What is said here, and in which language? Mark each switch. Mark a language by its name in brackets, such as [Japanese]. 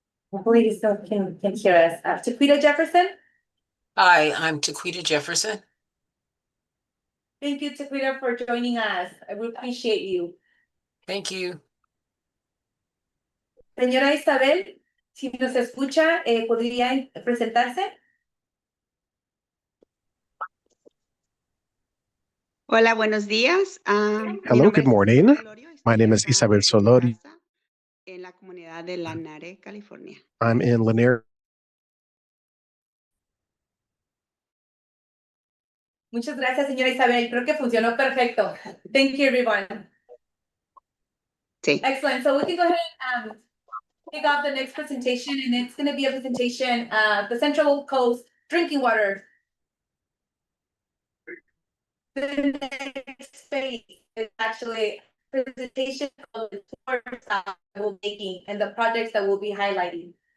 [English] Hopefully you still can hear us. Tequita Jefferson. Hi, I'm Tequita Jefferson. Thank you, Tequita, for joining us. I would appreciate you. Thank you. [Spanish] Señora Isabel, si nos escucha, ¿podría presentarse? Hola, buenos días. [English] Hello, good morning. My name is Isabel Solorio. [Spanish] En la comunidad de Lanare, California. [English] I'm in Lanier. [Spanish] Muchas gracias, señora Isabel. Creo que funcionó perfecto. [English] Thank you, everyone. [Spanish] Sí. [English] Excellent. So we can go ahead and kick off the next presentation, and it's going to be a presentation of the Central Coast Drinking Water. The next phase is actually a presentation of the tours that we're making and the projects that we'll be highlighting.